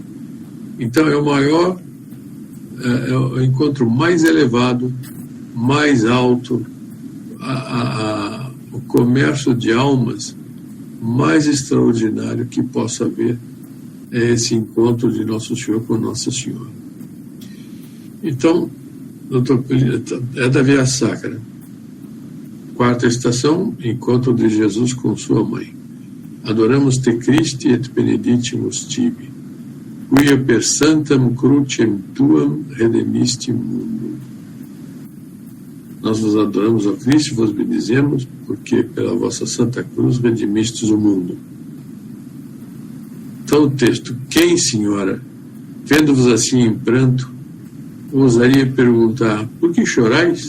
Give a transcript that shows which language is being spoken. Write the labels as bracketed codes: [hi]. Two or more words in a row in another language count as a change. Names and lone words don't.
[pt] Então é o maior, é o encontro mais elevado, mais alto, o comércio de almas mais extraordinário que possa haver é esse encontro de Nosso Senhor com Nossa Senhora. Então, é da Via Sacra. 4ª estação, encontro de Jesus com sua mãe. [la] Adoramos te Christi et benedictimus tibi, quia per santam crucem tuam redemisti mundo. [pt] Nós vos adoramos, ó Cristo, e vos bendizemos, porque pela vossa santa cruz redimistes o mundo. Então o texto: quem, Senhora, vendo-vos assim em pranto, ousaria perguntar: por que chorais?